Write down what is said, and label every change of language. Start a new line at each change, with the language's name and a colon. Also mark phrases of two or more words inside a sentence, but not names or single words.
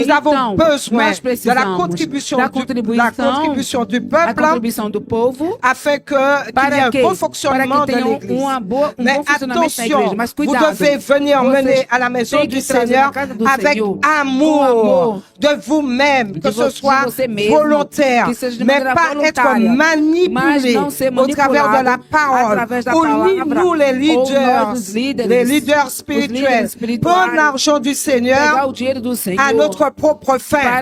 Portuguese: Então,
French: avons besoin
Portuguese: nós
French: de la
Portuguese: precisamos
French: contribution,
Portuguese: da
French: la contribution du
Portuguese: a
French: peuple
Portuguese: contribuição do povo
French: afin qu'il y ait
Portuguese: para
French: un
Portuguese: que,
French: bon
Portuguese: para
French: fonctionnement
Portuguese: que
French: de
Portuguese: tenham
French: l'Église.
Portuguese: bom
French: Mais
Portuguese: funcionamento da igreja.
French: attention,
Portuguese: Mas
French: vous
Portuguese: cuidado,
French: devez venir me aller à la maison du Seigneur avec amour de vous-même, que ce soit volontaire, mais pas être manipulé au travers de la parole, ou nous les leaders spirituels, prendre l'argent du Seigneur à notre propre fin.